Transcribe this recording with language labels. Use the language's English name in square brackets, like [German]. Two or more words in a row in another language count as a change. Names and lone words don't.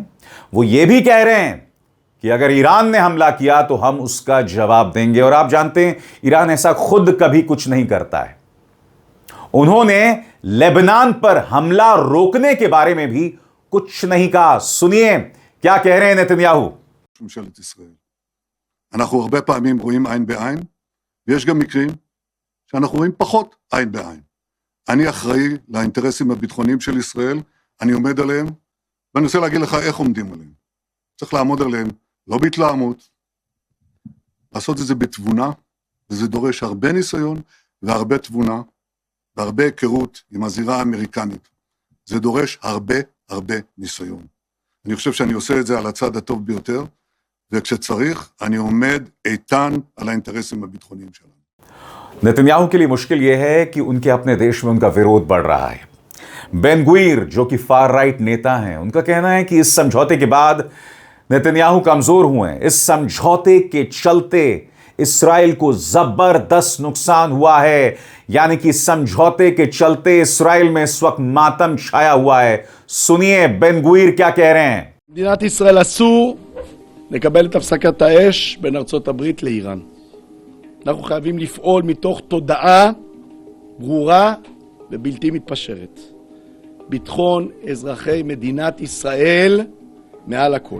[Hindi] वो ये भी कह रहे हैं कि अगर ईरान ने हमला किया तो हम उसका जवाब देंगे। और आप जानते हैं ईरान ऐसा खुद कभी कुछ नहीं करता है। उन्होंने लेबनान पर हमला रोकने के बारे में भी कुछ नहीं कहा। सुनिए क्या कह रहे हैं नेतन्याहू। [Hebrew] ממשלת ישראל. אנחנו הרבה פעמים רואים עין בעין, ויש גם מקרים שאנחנו רואים פחות עין בעין. אני אחראי לאינטרסים הביטחוניים של ישראל, אני עומד עליהם, ואני רוצה להגיד לך איך עומדים עליהם. צריך לעמוד עליהם, לא בהתלהמות, לעשות את זה בתבונה, וזה דורש הרבה ניסיון והרבה תבונה, והרבה היכרות עם הזירה האמריקנית. זה דורש הרבה ניסיון. אני חושב שאני עושה את זה על הצד הטוב ביותר, וכשצריך, אני עומד איתן על האינטרסים הביטחוניים שלנו. [Hindi] नेतन्याहू के लिए मुश्किल यह है कि उनके अपने देश में उनका विरोध बढ़ रहा है। बेन गुइर, जो कि [English] far right [Hindi] नेता हैं, उनका कहना है कि इस समझौते के बाद नेतन्याहू कमजोर हुए हैं। इस समझौते के चलते इस्राएल को जबरदस्त नुकसान हुआ है, यानी कि समझौते के चलते इस्राएल में इस वक्त मातम छाया हुआ है। सुनिए बेन गुइर क्या कह रहे हैं। [Hebrew] מדינת ישראל אסור לקבל את הפסקת האש בין ארצות הברית לאיראן. אנחנו חייבים לפעול מתוך תודעה ברורה ובלתי מתפשרת. ביטחון אזרחי מדינת ישראל מעל הכל.